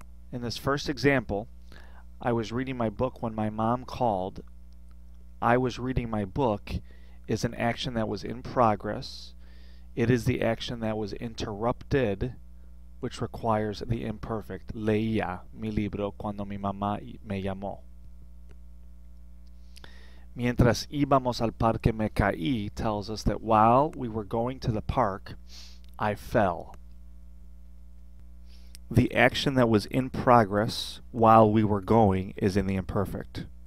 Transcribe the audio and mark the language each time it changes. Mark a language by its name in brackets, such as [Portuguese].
[English] In this first example, I was reading my book when my mom called. I was reading my book is an action that was in progress. It is the action that was interrupted, which requires the imperfect. [Spanish] Leía mi libro cuando mi mamá me llamó. Mientras íbamos al parque me caí [English] tells us that while we were going to the park, I fell. The action that was in progress while we were going is in the imperfect.